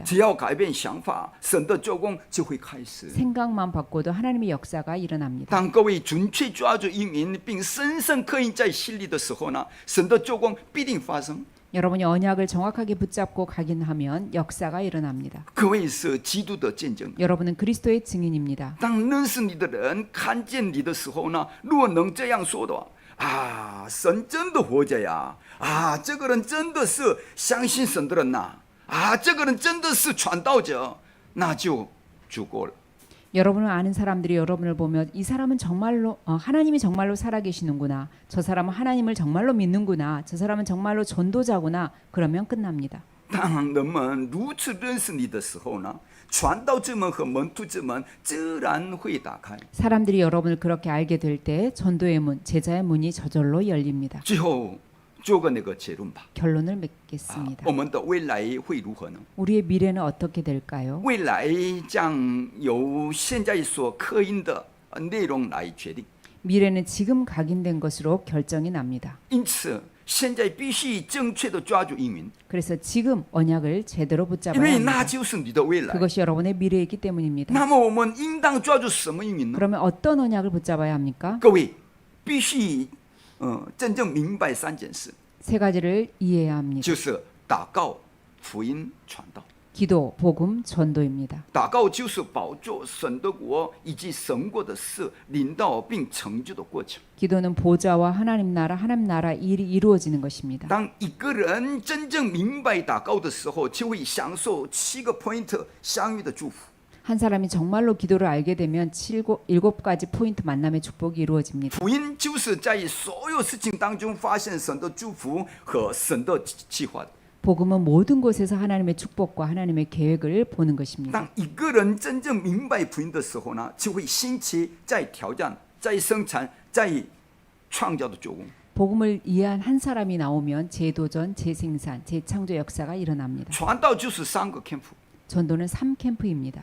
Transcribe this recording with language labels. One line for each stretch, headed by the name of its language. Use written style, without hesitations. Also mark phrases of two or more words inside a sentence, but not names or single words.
Chinese: 只要改变想法，神的做工就会开始。
Korean: 생각만 바꿔도 하나님의 역사가 일어납니다.
Chinese: 当各位准确抓住应允，并深深刻印在心里的时候呢，神的做工必定发生。
Korean: 여러분이 언약을 정확하게 붙잡고 가긴 하면 역사가 일어납니다.
Chinese: 各位是基督的见证。
Korean: 여러분은 그리스도의 증인입니다.
Chinese: 当认识你的人看见你的时候呢，如果能这样说的话，啊，神真的活着呀！啊，这个人真的是相信神的人呐！啊，这个人真的是传道者，那就足够了。
Korean: 여러분을 아는 사람들이 여러분을 보면 이 사람은 정말로 하나님이 정말로 살아계시는구나. 저 사람은 하나님을 정말로 믿는구나. 저 사람은 정말로 전도자구나. 그러면 끝납니다.
Chinese: 当人们如此认识你的时候呢，传道之门和门徒之门自然会打开。
Korean: 사람들이 여러분을 그렇게 알게 될 때 전도의 문, 제자의 문이 저절로 열립니다.
Chinese: 最后做个那个结论吧。
Korean: 결론을 啊 맺겠습니다.
Chinese: 我们的未来会如何呢？
Korean: 우리의 미래는 어떻게 될까요?
Chinese: 未来将由现在所刻印的内容来决定。
Korean: 미래는 지금 각인된 것으로 결정이 납니다.
Chinese: 因此，现在必须正确的抓住应允，
Korean: 그래서 지금 언약을 제대로
Chinese: 因
Korean: 붙잡아야
Chinese: 为那
Korean: 합니다.
Chinese: 就是你的未来。
Korean: 그것이 여러분의 미래이기 때문입니다.
Chinese: 那么我们应当抓住什么应允呢？
Korean: 그러면 어떤 언약을 붙잡아야 합니까?
Chinese: 各位必须真正明白三件事，
Korean: 세 가지를 이해해야 합니다.
Chinese: 就是祷告、福音、传道。
Korean: 기도, 복음, 전도입니다.
Chinese: 祷告就是宝座、神的国以及神国的事领导并成就的过程。
Korean: 기도는 보좌와 하나님 나라 일이 이루어지는 것입니다.
Chinese: 当一个人真正明白祷告的时候，就会享受7个 point 相遇的祝福。
Korean: 한 사람이 정말로 기도를 알게 되면 7가지 포인트 만남의 축복이 이루어집니다.
Chinese: 福音就是在所有事情当中发现神的祝福和神的计划。
Korean: 복음은 모든 곳에서 하나님의 축복과 하나님의 계획을 보는 것입니다.
Chinese: 当一个人真正明白福音的时候呢，就会兴起在挑战、在生产、在创造的作工。
Korean: 복음을 이해한 한 사람이 나오면 재도전, 재생산, 재창조 역사가 일어납니다.
Chinese: 传道就是3个 camp。
Korean: 전도는 3캠프입니다.